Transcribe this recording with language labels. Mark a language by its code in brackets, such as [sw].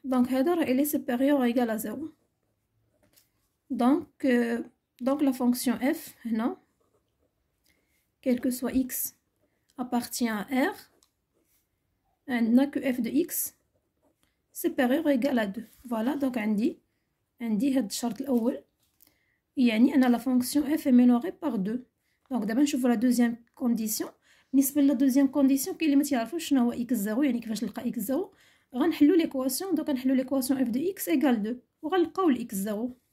[fr] Donc [ar] هذا راه [fr] il est supérieur ou égal à 0. Donc la fonction f هنا quel que soit x appartient à r [ar] عندنا [fr] que f de x supérieur ou égal à 2. [ar] Voilà, donc عندي هاد الشرط الاول يعني ان لا فونكسيون [fr] f est minorée par 2. [ar] دونك دابا نشوفوا لا دوزيام كونديسيون. بالنسبه لا دوزيام كونديسيون كاين اللي ما تعرفوش شنو هو x0 يعني كيفاش نلقى x0. غنحلوا ليكواسيون. دونك غنحلوا ليكواسيون [fr] f de x égale 2 [ar] وغنلقاو x0.